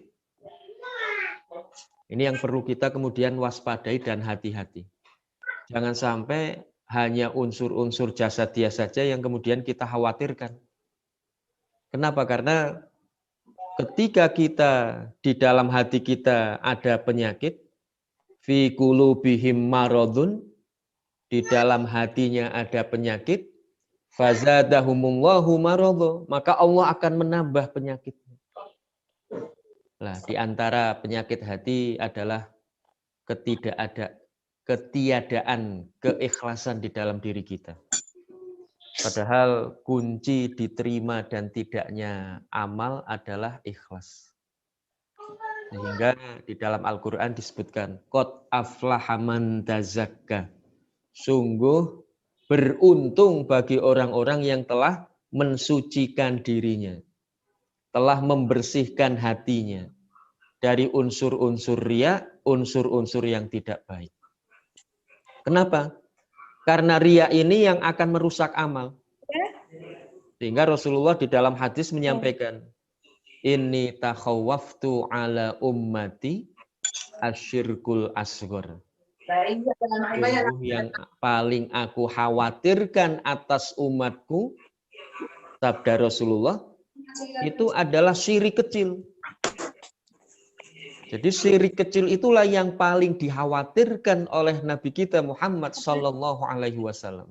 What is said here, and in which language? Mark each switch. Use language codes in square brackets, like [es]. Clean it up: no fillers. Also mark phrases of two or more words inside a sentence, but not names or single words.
[id] Ini yang perlu kita kemudian waspadai dan hati-hati. Jangan sampai hanya unsur-unsur jasadiah saja yang kemudian kita khawatirkan. Kenapa? Karena ketika kita di dalam hati kita ada penyakit, [ar] في قلوبهم مرض, [id] di dalam hatinya ada penyakit, [ar] فزادهم الله مرضا, [id] maka Allah akan menambah penyakitnya. Nah, di antara penyakit hati adalah ketiadaan keikhlasan di dalam diri kita. Padahal kunci diterima dan tidaknya amal adalah ikhlas. Sehingga di dalam Al-Quran disebutkan, [ar] قد أفلح من تزكى. [id] Sungguh beruntung bagi orang-orang yang telah mensucikan dirinya, telah membersihkan hatinya dari unsur-unsur riya, unsur-unsur yang tidak baik. Kenapa? Karena riya ini yang akan merusak amal. Sehingga Rasulullah di dalam hadis menyampaikan, [ar] إني تخوفت على أمتي الشرك الأصغر. [id] Sungguh yang paling aku khawatirkan atas umatku, sabda Rasulullah, itu adalah syirik kecil. Jadi syirik kecil itulah yang paling dikhawatirkan oleh Nabi kita Muhammad [ar] صلى الله عليه وسلم.